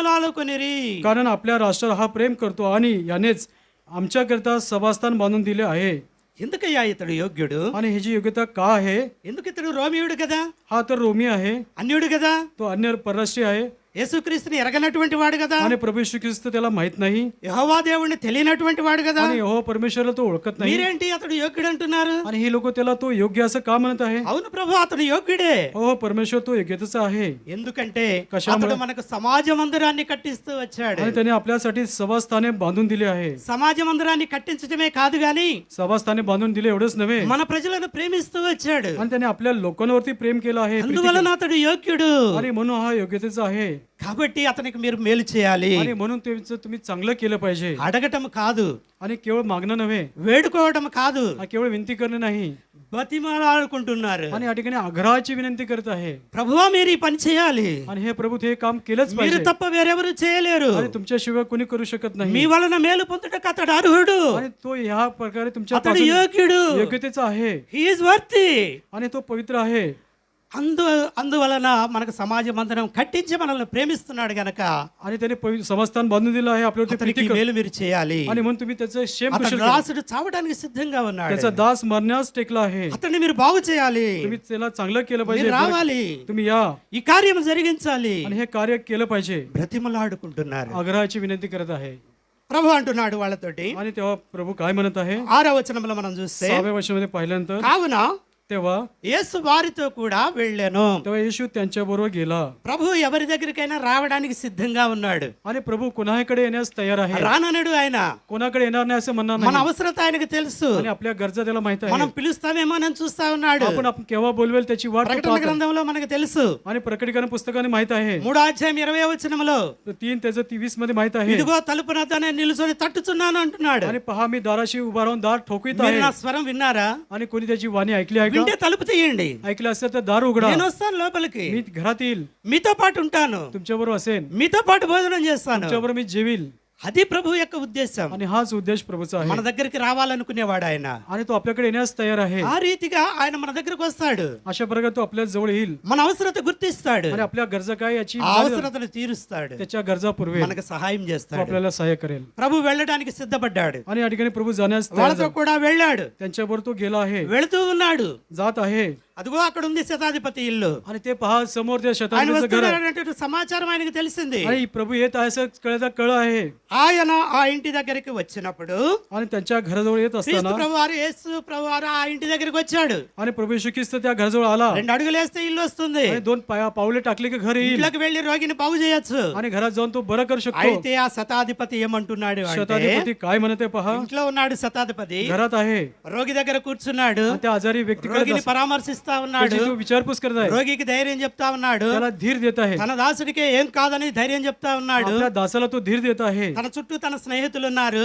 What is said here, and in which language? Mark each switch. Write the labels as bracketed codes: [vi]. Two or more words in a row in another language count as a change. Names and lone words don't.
[mr] कारण आपल्या राष्ट्राला हा प्रेम करतो आणि यानेच आमच्याकरता सभास्थान बांधून दिले आहे [te] ఎందుకయ్యా ఇతడు యోగ్యుడు? [mr] आणि ह्याची योग्यता का आहे? [te] ఎందుకు ఇతడు రోమియుడు కదా, [mr] हा तर रोमी आहे, [te] అన్యుడు కదా, [mr] तो अन्य परराष्ट्रीय आहे [te] యేసుక్రీస్తుని ఎరగనటువంటి वाడు కదా, [mr] आणि प्रभू येशू ख्रिस्त त्याला माहित नाही [te] యెహోవా దేవుణ్ణి తెలియనటువంటి वाడు కదా. [mr] आणि यहोवा परमेश्वराला तो ओळखत नाही. [te] మీరేంటి అతడు యోగ్యుడు అంటున్నారు? [mr] आणि हे लोक त्याला तो योग्य असं का म्हणत आहे? [te] అవును ప్రభు, అతడు యోగ్యుడే. [mr] हो, परमेश्वर तो योग्यतेचा आहे [te] ఎందుకంటే కషాముల- అతడు మనకు సమాజ మందిరాన్ని కట్టిస్తూ వచ్చాడు. [mr] आणि त्याने आपल्यासाठी सभास्थाने बांधून दिले आहे. [te] సమాజ మందిరాన్ని కట్టించడమే కాదు గాని [mr] सभास्थाने बांधून दिले एवढंच नव्हे, [te] మన ప్రజలను ప్రేమిస్తూ వచ్చాడు. [mr] आणि त्याने आपल्या लोकांवरती प्रेम केलं आहे, प्रीती [te] అందువలన అతడు యోగ్యుడు. [mr] केली. आणि म्हणून हा योग्यतेचा आहे. [te] కాబట్టి అతనికి మీరు మేలు చేయాలి. [mr] आणि म्हणून तुम्ही चांगलं केलं पाहिजे. [te] అడగటం కాదు, [mr] आणि केवळ मागणं नव्हे, [te] వేడుకోవడం కాదు, [mr] हा केवळ विनंती करणे नाही. [te] బతిమాలాడుకుంటున్నారు. [mr] आणि या ठिकाणी आग्रहाची विनंती करत आहे. [te] ప్రభువా మీరు ఈ పని చేయాలి, [mr] आणि हे प्रभू हे काम केलंच [te] మీరు [mr] पाहिजे. [te] తప్ప వేరెవరు చేయలేరు. [mr] आणि तुमच्याशिवाय कोणी करू शकत [te] మీ [mr] नाही. [te] వలన మేలు పొందుటకు అతడు అర్హుడు. [mr] आणि तो ह्या प्रकारे तुमच्या [te] అతడు [mr] पासून [te] యోగ్యుడు. [mr] योग्यतेचा आहे [en] He is worthy. [mr] आणि तो पवित्र आहे. [te] అందువలన మనకు సమాజ మందిరం కట్టించి మనల్ని ప్రేమిస్తున్నాడు గనక [mr] आणि त्याने समाजस्थान बांधून दिलं आहे आपल्यावरती [te] అతనికి [mr] प्रीती कर. [te] మేలు మీరు చేయాలి. [mr] आणि म्हणून तुम्ही त्याचं क्षेम [te] అతడు [mr] कुशल करा. [te] దాసుడు చావడానికి సిద్ధంగా ఉన్నాడు. [mr] त्याचा दास मरण्यास टेकला आहे. [te] అతన్ని మీరు బాగు చేయాలి. [mr] तुम्ही त्याला चांगलं केलं [te] మీరు [mr] पाहिजे. [te] రావాలి, [mr] तुम्ही या [te] ఈ కార్యం జరిగించాలి. [mr] आणि हे कार्य केलं पाहिजे. [te] బ్రతిమలాడుకుంటున్నారు. [mr] आग्रहाची विनंती करत आहे. [te] ప్రభు అంటున్నాడు వాళ్ళతోటి. [mr] आणि तेव्हा प्रभू काय म्हणत आहे? [te] 6వ వచనంలో మనం చూస్తే, [mr] 6व्या वर्षामध्ये पाहिल्यानंतर [te] కావున [mr] तेव्हा [te] యేసు వారితో కూడా వెళ్ళాను. [mr] तेव्हा येशू त्यांच्या बरोबर गेला. [te] ప్రభు ఎవరి దగ్గరికైనా రావడానికి సిద్ధంగా ఉన్నాడు. [mr] आणि प्रभू कोणाकडे येण्यास तयार आहे. [te] రాననడు ఆయన. [mr] कोणाकडे येणार नाही असं म्हणणार [te] మన [mr] नाही. [te] అవసరత ఆయనకు తెలుసు. [mr] आणि आपल्या गरजा त्याला माहित [te] మనం [mr] आहे. [te] పిలుస్తామేమో అని చూస్తా ఉన్నాడు. [mr] आपण केव्हा बोलवेल त्याची वाट तो [te] ప్రకటన [mr] पाहत आहे. [te] గ్రంథంలో మనకు తెలుసు. [mr] आणि प्रकटीकरण पुस्तकाने माहित आहे. [te] 3వ అధ్యాయం 20వ వచనంలో, [mr] 3 त्याचं 23 मध्ये माहित आहे. [te] ఇదిగో తలుపు నద్దనే నిలుచొని తట్టుచున్నాను అంటున్నాడు. [mr] आणि पहा मी दाराशी उभा राहून दार ठोकीत [te] మీరు [mr] आहे. [te] నా స్వరం విన్నారా? [mr] आणि कोणी त्याची वाणी ऐकली आहे का? [te] వింటే తలుపు తీయండి, [mr] ऐकलं असेल तर दार उघडा. [te] నేను వస్తాను లోపలికి, [mr] मी घरात येईल, [te] మీతో పాటు ఉంటాను, [mr] तुमच्या बरोबर असेन, [te] మీతో పాటు భోజనం చేస్తాను. [mr] तुमच्या बरोबर मी जेवील. [te] అది ప్రభు యొక్క ఉద్దేశం. [mr] आणि हाच उद्देश प्रभूचा [te] మన [mr] आहे. [te] దగ్గరికి రావాలనుకునేవాడు ఆయన. [mr] आणि तो आपल्याकडे येण्यास तयार आहे. [te] ఆ రీతిగా ఆయన మన దగ్గరకు వస్తాడు. [mr] अशा प्रकारे तो आपल्या जवळ येईल [te] మన అవసరత గుర్తిస్తాడు, [mr] आणि आपल्या गरजा काय याची [te] ఆ అవసరతను తీరుస్తాడు, [mr] त्याच्या गरजा पुरवेल. [te] మనకు సహాయం [mr] तो [te] చేస్తాడు. [mr] आपल्याला सहाय्य करेल. [te] ప్రభు వెళ్ళడానికి సిద్ధపడ్డాడు. [mr] आणि या ठिकाणी प्रभू जाण्यास तयार [te] వాళ్ళతో [mr] झाला. [te] కూడా వెళ్ళాడు. [mr] त्यांच्याबरोबर तो गेला आहे, [te] వెళుతూ ఉన్నాడు. [mr] जात आहे. [te] అదిగో అక్కడ ఉంది శతాధిపతి ఇల్లు. [mr] आणि ते पहा समोर त्या [te] ఆయన [mr] शताब्दीचं घर आहे. [te] వస్తున్నాడనేటువంటి సమాచారం ఆయనకు తెలిసింది. [mr] आणि प्रभू येत आहे असं कळलं आहे. [te] ఆయన ఆ ఇంటి దగ్గరికి వచ్చినప్పుడు [mr] आणि त्यांच्या घराजवळ येत [te] క్రీస్తు [mr] असताना [te] ప్రభు వారు యేసు ప్రభు వారు ఆ ఇంటి దగ్గరికి వచ్చాడు. [mr] आणि प्रभू येशू ख्रिस्त त्या घराजवळ आला. [te] 2 అడుగులు వేస్తే ఇల్లు వస్తుంది. [mr] आणि 2 पावले टाकले की घर येईल. [te] ఇంట్లోకి వెళ్ళి రోగిని బాగు చేయొచ్చు. [mr] आणि घरात जाऊन तो बरं करू शकतो. [te] అయితే ఆ శతాధిపతి ఏమంటున్నాడు అంటే, [mr] शताधिपती काय म्हणते पहा, [te] ఇంట్లో ఉన్నాడు శతాధిపతి, [mr] घरात आहे. [te] రోగి దగ్గర కూర్చున్నాడు, [mr] आणि त्या आजारी व्यक्तीकडे [te] రోగిని పరామర్శిస్తా ఉన్నాడు, [mr] तो विचारपूस करत आहे. [te] రోగికి ధైర్యం చెప్తా ఉన్నాడు, [mr] त्याला धीर देत आहे. [te] తన దాసుడికి ఏం కాదని ధైర్యం చెప్తా ఉన్నాడు. [mr] आपल्या दासाला तो धीर देत आहे. [te] తన చుట్టూ తన స్నేహితులు ఉన్నారు,